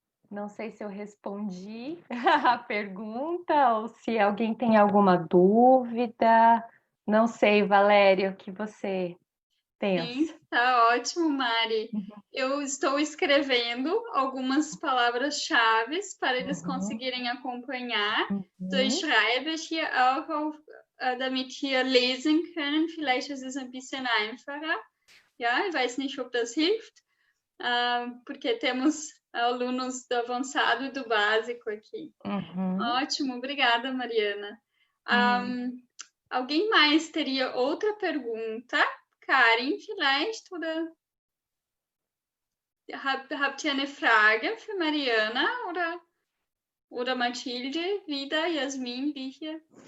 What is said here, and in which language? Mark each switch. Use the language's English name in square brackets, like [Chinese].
[Portuguese] Não sei se eu respondi a pergunta ou se alguém tem alguma dúvida. Não sei, Valéria, o que você Tenso. Sim, tá ótimo, Mari. Eu estou escrevendo algumas palavras-chave para eles conseguirem acompanhar. [German] So, ich schreibe hier auch auf, damit ihr lesen können. Vielleicht ist es ein bisschen einfacher. Ja, ich weiß nicht, ob das hilft, [Portuguese] porque temos alunos do avançado e do básico aqui. Ótimo, obrigada, Mariana. Alguém mais teria outra pergunta? [German] Karin, vielleicht, oder habt ihr eine Frage für Mariana oder Mathilde, wieder, Yasmin, Bihia?